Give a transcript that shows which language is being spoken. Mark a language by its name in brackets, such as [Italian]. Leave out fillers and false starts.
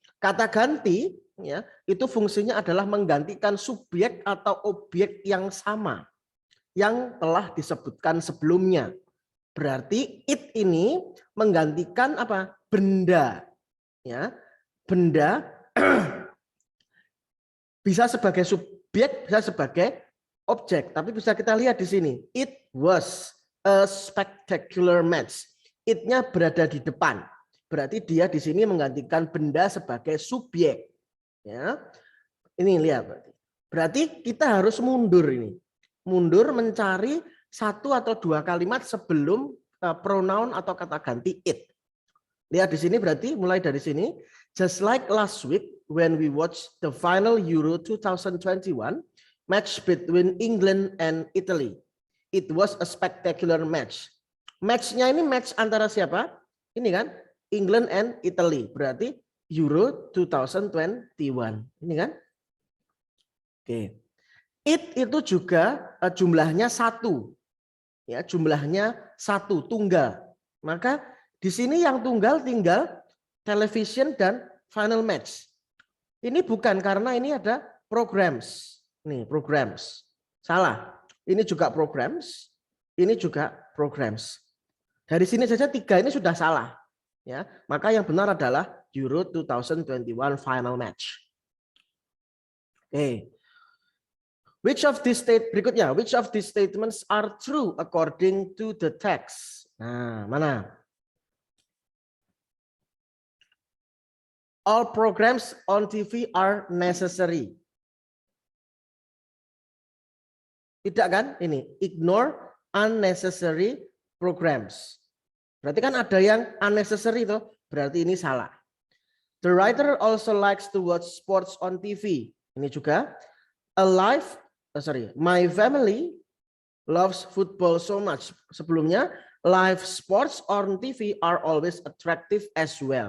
[Indonesian] Kata ganti ya, itu fungsinya adalah menggantikan subjek atau objek yang sama yang telah disebutkan sebelumnya. Berarti it ini menggantikan apa? Benda. Ya. Benda bisa sebagai subjek, bisa sebagai objek, tapi bisa kita lihat di sini. [English] It was a spectacular match. [Indonesian] It-nya berada di depan. Berarti dia di sini menggantikan benda sebagai subjek. Ya. Ini lihat berarti. Berarti kita harus mundur ini. Mundur mencari satu atau dua kalimat sebelum pronoun atau kata ganti it. Lihat di sini berarti mulai dari sini. [English] Just like last week when we watched the final Euro 2021 match between England and Italy. It was a spectacular match. [Indonesian] Match-nya ini match antara siapa? Ini kan England and Italy. Berarti Euro 2021. Ini kan? Oke. It itu juga jumlahnya satu. Ya, jumlahnya satu, tunggal. Maka di sini yang tunggal tinggal television dan final match. Ini bukan karena ini ada programs. Nih, programs. Salah. Ini juga programs. Ini juga programs. Dari sini saja tiga ini sudah salah. Ya, maka yang benar adalah Euro 2021 final match. Oke. [English] Which of these [Indonesian] berikutnya, [English] which of these statements are true according to the text? [Indonesian] Nah, mana? [English] All programs on TV are necessary. [Indonesian] Tidak kan? Ini [English] ignore unnecessary programs. [Indonesian] Berarti kan ada yang unnecessary itu, berarti ini salah. [English] The writer also likes to watch sports on TV. [Indonesian] Ini juga [English] my family loves football so much. [Indonesian] Sebelumnya, [English] live sports on TV are always attractive as well.